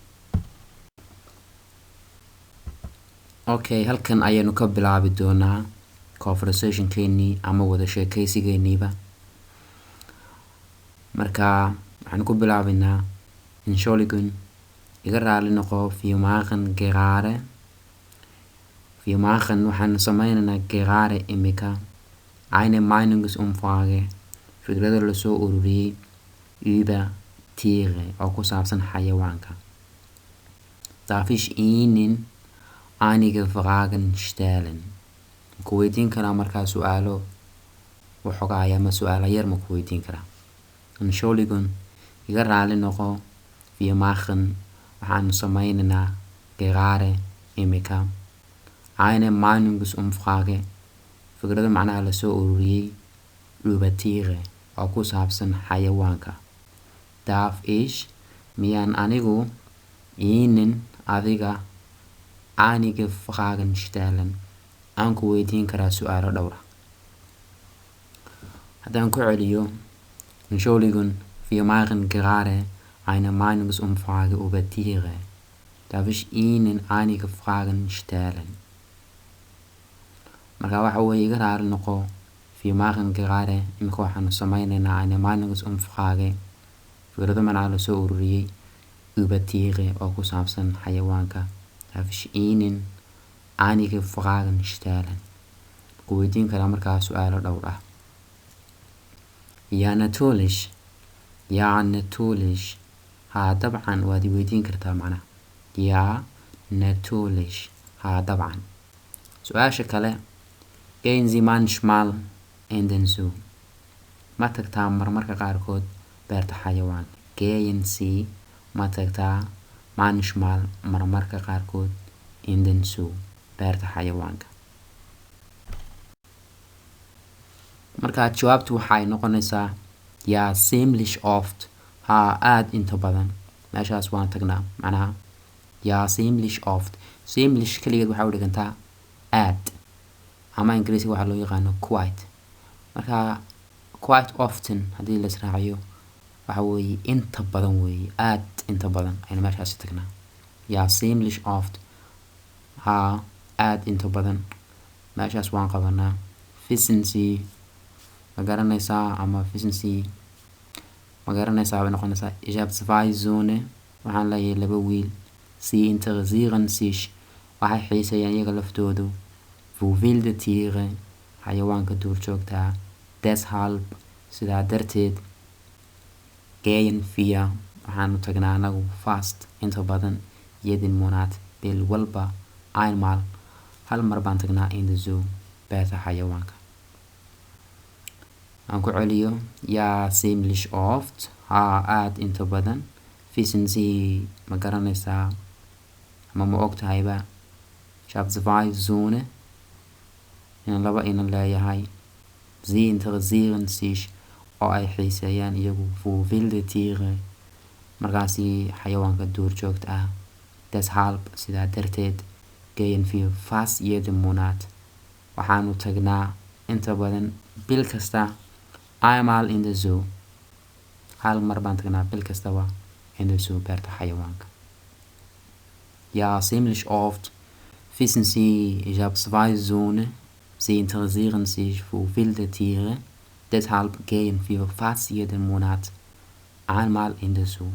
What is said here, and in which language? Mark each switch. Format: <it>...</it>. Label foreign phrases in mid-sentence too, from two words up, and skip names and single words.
<so>Okay, halkan ayaynu ka bilaabi doonaa conversationkeennii ama wada sheekaysigeeniiba. Marka waxaan ku bilaabaynaa Entschuldigung iga raali noqo</so> <de>wir machen gerade</de> <so>waxaan sameynaynaa gerade imika</so> <de>eine Meinungsumfrage</de> <so>fikrado la soo ururiyey</so> <de>über Tiere</de> <so>oo ku saabsan xayawaanka.</so> <de>Darf ich Ihnen einige Fragen stellen?</de> <so>ku weydiin karaa markaa su'aalo waxoogaa ama su'aalo yar ma ku weydiin karaa. Entschuldigung iga raali noqo</so> <de>wir machen</de> <so>waxaan sameynaynaa gerade imika</so> <de>eine Meinungsumfrage</de> <so>fikrado macnaha la soo ururiyey</so> <de>über Tiere</de> <so>oo ku saabsan xayawaanka.</so> <de>Darf ich</de> <so>miyaan anigu Ihnen adiga</so> <de>einige Fragen stellen</de> <so>aan ku weydiin karaa su'aalo dhowr ah. Haddaan ku celiyo</so> <de>Entschuldigung wir machen gerade eine Meinungsumfrage über Tiere. Darf ich Ihnen einige Fragen stellen?</de> <so>Marka waxa weeye iga raali noqo</so> <de>wir machen gerade</de> <so>imika waxaanu sameynaynaa</so> <de>eine Meinungsumfrage</de> <so>fikrado macnaha la soo ururiyey</so> <de>über Tiere</de> <so>oo ku saabsan xayawaanka.</so> <de>Darf ich Ihnen einige Fragen stellen?</de> <so>ku weydiin karaa markaa su'aalo dhowr ah.</so> <de>Ja natürlich</de> <so>haa dabcan waad i weydiin kartaa macnaha.</so> <de>Ja natürlich</de> <so>haa dabcan. Su-aasha kale</so> <de>gehen Sie manchmal in den Zoo</de> <so>ma tagtaa marmarka qaarkood beerta xayawaanka.</so> <de>Gehen Sie</de> <so>ma tagtaa manchmal marmarka qaarkood</so> <de>in den Zoo</de> <so>beerta xayawaanka. Markaa jawaabtu waxay noqonaysaa</so> <de>ja ziemlich oft</de> <so>haa aad inta badan. meeshaas waan tagnaa macnaha</so> <de>ja ziemlich oft.</de> <so>Ziemlich kaligeed waxaa u dhigantaa aad ama ingiriisiga waxaa loo yaqaano quite. Marka</so> <en>quite often</en> <so>haddii la israaciyo waxa weeye inta badan weeye aad inta badan aynu meeshaasi tagnaa.</so> <de>Ja ziemlich oft</de> <so>haa aad inta badan meeshaas waan qabanaa.</so> <de>Wissen Sie</de> <so>ma garanaysaa ama</so> <de>wissen Sie</de> <so>ma garanaysaa bay noqonaysaa.</so> <de>Ich habe 2 Söhne</de> <so>waxaan leeyahay 2 wiil.</so> <de>Sie interessieren sich</de> <so>waxay xiiseeyaan iyaga laftoodu</so> <de>für wilde Tiere</de> <so>xayawaanka duurjoogta. Deshalb sidaa darteed</so> <de>gehen wir</de> <so>waxaanu tagnaa anagu fast inta badan</so> <de>jeden Monat</de> <so>bil walba einmal hal mar baan tagnaa</so> <en>in the zoo</en> <so>beerta xayawaanka. aan ku celiyo</so> <de>ja ziemlich oft</de> <so>haa aad inta badan.</so> <de>Wissen Sie</de> <so>ma garanaysaa ama ma ogtahayba</so> <de>Ich habe 2 Söhne.</de> <so>In laba inan leeyahay.</so> <de>Sie interessieren sich</de> <so>oo ay xiiseeyaan iyagu</so> <de>für wilde Tiere.</de> <so>Markaasi xayawaanka duurjoogta ah.</so> <de>Deshalb</de> <so>sidaa darteed</so> <de>gehen wir fast jeden Monat.</de> <so>Waxaanu tagnaa inta badan bil kasta</so> <de>einmal in der Zoo.</de> <so>Hal mar baan tagnaa bil kastaba</so> <de>in der Zoo</de> <so>beerta xayawaanka.</so> <de>Ja, ziemlich oft. Wissen Sie, ich habe 2 Söhne. Sie interessieren sich für wilde Tiere. Deshalb gehen wir fast jeden Monat einmal in der Zoo.</de>